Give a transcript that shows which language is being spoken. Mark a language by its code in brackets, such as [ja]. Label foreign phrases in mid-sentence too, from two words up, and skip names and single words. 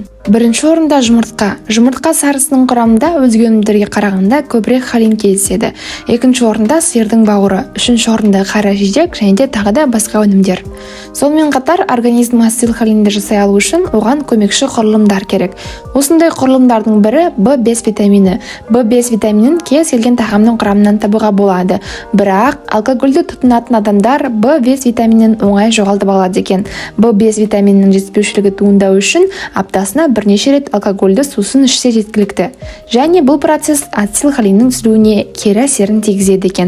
[kk] Бірінші орында жұмыртқа. Жұмыртқа сарысының құрамында өзге өнімдерге қарағанда көбірек холин кездеседі. Екінші орында сиырдың бауыры, үшінші орында қара жидек және де тағы да басқа өнімдер. Сонымен қатар организм ацетилхолинді жасай алу үшін оған көмекші құрылымдар керек. Осындай құрылымдардың бірі В5 витамині. В5 витаминін кез келген тағамның құрамынан табуға болады. Бірақ алкогольді тұтынатын адамдар В5 витаминін оңай жоғалтып алады екен. В5 витаминінің жетіспеушілігі туындау үшін аптасына бірнеше рет алкогольді сусын ішсе жеткілікті. Және бұл процесс ацетилхолиннің түзілуіне кері әсерін тигізеді екен.